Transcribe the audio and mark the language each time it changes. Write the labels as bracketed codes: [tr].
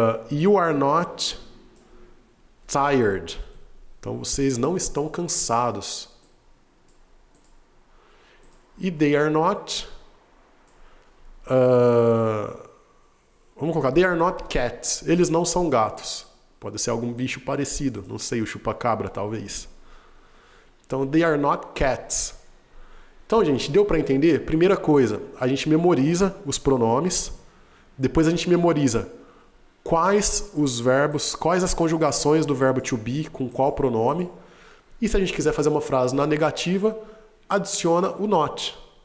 [en] You are not tired. [pt] Então vocês não estão cansados. [en] E they are not... [pt] vamos colocar, [en] they are not cats. [pt] Eles não são gatos. Pode ser algum bicho parecido. Não sei, o chupacabra talvez. Então, [en] they are not cats. [pt] Então, gente, deu para entender? Primeira coisa, a gente memoriza os pronomes, depois a gente memoriza quais os verbos, quais as conjugações do verbo to be com qual pronome, e se a gente quiser fazer uma frase na negativa, adiciona o not.